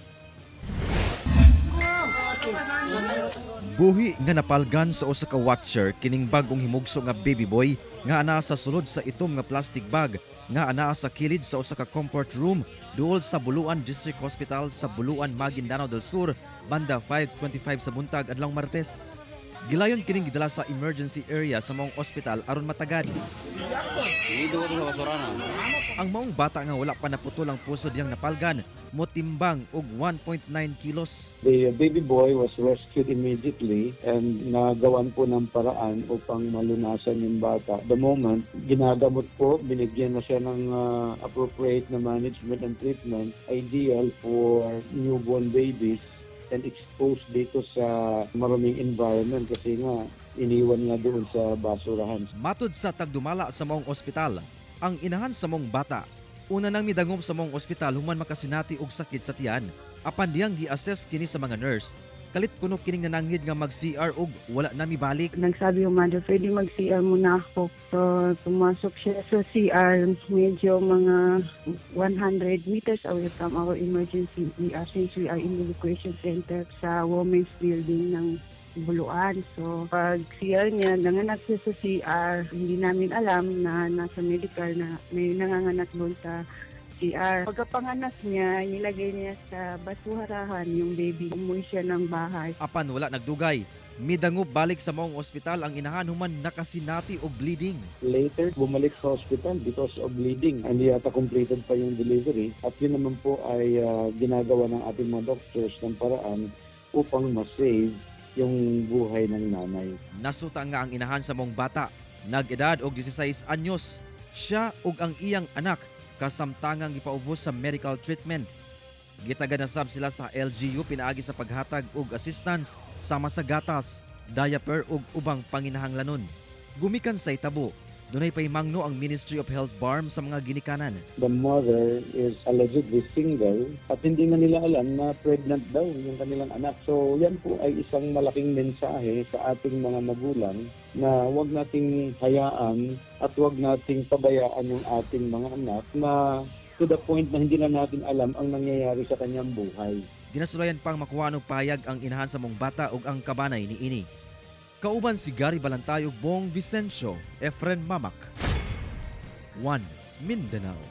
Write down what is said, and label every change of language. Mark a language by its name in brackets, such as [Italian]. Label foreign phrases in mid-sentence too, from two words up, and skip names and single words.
[Cebuano] Buhi nga napalgan sa usa ka watcher kining bagong himugso nga baby boy nga anaa sa sulod sa itom nga plastic bag nga anaa sa kilid sa usa ka comfort room duol sa Buluan District Hospital sa Buluan, Maguindanao del Sur banda 5:25 sa buntag adlawng Martes. Gilayon kining gidala sa emergency area sa maong ospital aron matagad. Ang maong bata nga wala pa naputol ang puso diyang napalgan motimbang og 1.9 kilos. [English] The baby boy was rescued immediately and [Filipino] nagawan po ng paraan upang malunasan yung bata. [English] The moment, [Filipino] ginagamot po, binigyan na siya ng appropriate na [English] management and treatment, ideal for newborn babies and exposed [Filipino] dito sa maruming environment kasi nga iniwan nga doon sa basurahan. [Cebuano] Matud sa tagdumala sa maong ospital, ang inahan sa maong bata una nang midangom sa maong ospital human makasinati og sakit sa tiyan. Apan diyang gi-assess kini sa mga nurse. Kalit kuno kining nananghid nga mag-CR og wala na mibalik. [Filipino] Nagsabi yung mother, pwede mag-CR muna ako. So, pumasok siya sa CR, medyo mga [English] 100 meters away from our emergency ER since we are in the evacuation center sa women's building [Filipino] ng Buluan. So, pag CR niya, nanganak siya sa CR, hindi namin alam na nasa medical na may nanganganak doon sa CR. Pagkapanganak niya, nilagay niya sa basurahan yung baby. Umuwi siya ng bahay. [Cebuano] Apan wala nagdugay. Midangob balik sa maong ospital ang inahan human nakasinati og bleeding. [English] Later, [Filipino] bumalik sa hospital [English] because of bleeding. [Filipino] Hindi yata completed pa yung delivery. At yun naman po ay ginagawa ng ating mga doctors ng paraan upang ma-save yung buhay ng nanay. [Cebuano] Nasuta nga ang inahan sa maong bata. Nag-edad og 16 anyos. Siya ug ang iyang anak kasamtangang ipaubos sa medical treatment. Gitagad na sab sila sa LGU pinaagi sa paghatag og assistance sama sa gatas, diaper ug ubang panginahanglanon. Gumikan sa itabo, dunay pahimangno ang Ministry of Health BARM sa mga ginikanan. [English] The mother is allegedly single [Filipino] at hindi na nila alam na pregnant daw yung kanilang anak. So yan po ay isang malaking mensahe sa ating mga magulang na huwag nating hayaan at huwag nating pabayaan yung ating mga anak na [English] to the point [Filipino] na hindi na natin alam ang nangyayari sa kanyang buhay. [Cebuano] Ginasulayan pang makuha ng payag ang inahan sa mong bata ug ang kabanay ni ini. Kauban si Gary Balantay ug Bong Vicencio, Efren Mamak. 1 Mindanao.